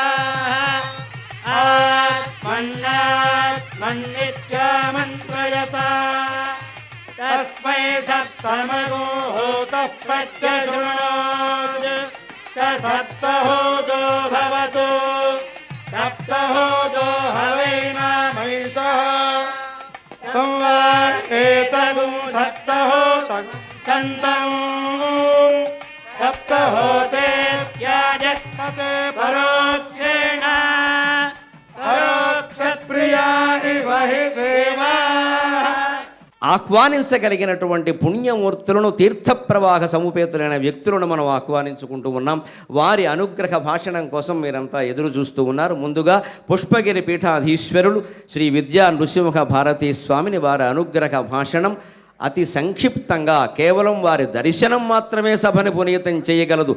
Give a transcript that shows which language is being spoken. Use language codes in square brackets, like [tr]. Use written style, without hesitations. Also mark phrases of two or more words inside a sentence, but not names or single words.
[sa] आत्मन्नात्मन्नित्यामन्त्रयता तस्मै सप्तमगोहोतः प्रत्यशृणोत् स सप्तहोदो भवतु सप्तहोदो हवैनामैषः तं वा एतदु सप्तहोतं सन्तम् सप्तहोते त्याजक्षते परोक्षेण परोक्षप्रिया इव हि देवा. [te] ఆహ్వానించగలిగినటువంటి పుణ్యమూర్తులను, తీర్థప్రవాహ సముపేతులైన వ్యక్తులను మనం ఆహ్వానించుకుంటూ ఉన్నాం. వారి అనుగ్రహ భాషణం కోసం మీరంతా ఎదురు చూస్తూ ఉన్నారు. ముందుగా పుష్పగిరి పీఠాధీశ్వరులు శ్రీ విద్యా నృసింహ భారతీ స్వామిని వారి అనుగ్రహ భాషణం అతి సంక్షిప్తంగా, కేవలం వారి దర్శనం మాత్రమే సభని పునీతం చేయగలదు.